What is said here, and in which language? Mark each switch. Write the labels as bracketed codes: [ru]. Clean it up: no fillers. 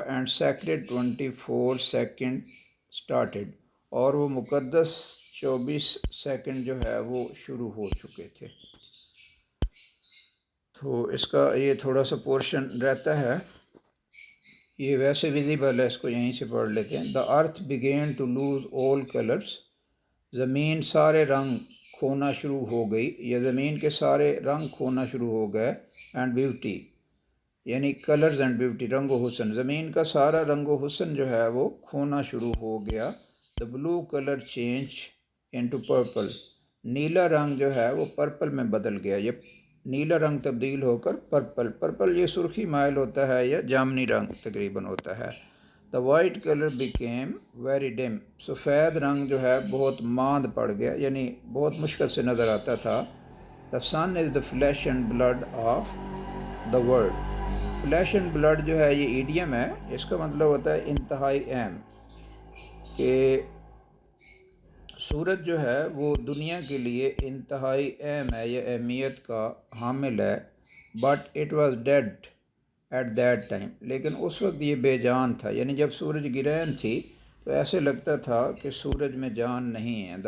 [en] and sacred 24 second started, [ur] اور وہ مقدس 24 سیکنڈ جو ہے وہ شروع ہو چکے تھے. تو اس کا یہ تھوڑا سا پورشن رہتا ہے, یہ ویسے ویزیبل ہے, اس کو یہیں سے پڑھ لیتے ہیں. [en] The earth begin to lose all colours. [ur] زمین سارے رنگ کھونا شروع ہو گئی, یا زمین کے سارے رنگ کھونا شروع ہو گئے. [en] and beauty, یعنی colours and beauty, [ur] رنگ و حسن. زمین کا سارا رنگ و حسن جو ہے وہ کھونا شروع ہو گیا. [en] The blue colour change into purple. [ur] نیلا رنگ جو ہے وہ پرپل میں بدل گیا. یہ نیلا رنگ تبدیل ہو کر پرپل. پرپل یہ سرخی مائل ہوتا ہے یا جامنی رنگ تقریباً ہوتا ہے. [en] The white colour became very dim. [ur] سفید رنگ جو ہے بہت ماند پڑ گیا, یعنی بہت مشکل سے نظر آتا تھا. [en] The sun is the flesh and blood of the world. [ur] Flash and blood جو ہے یہ ایڈیم ہے, اس کا مطلب ہوتا ہے انتہائی اہم, کہ سورج جو ہے وہ دنیا کے لیے انتہائی اہم ہے یا اہمیت کا حامل ہے. [en] But it was dead at that time. [ur] لیکن اس وقت یہ بے جان تھا, یعنی جب سورج گرہن تھی تو ایسے لگتا تھا کہ سورج میں جان نہیں ہے.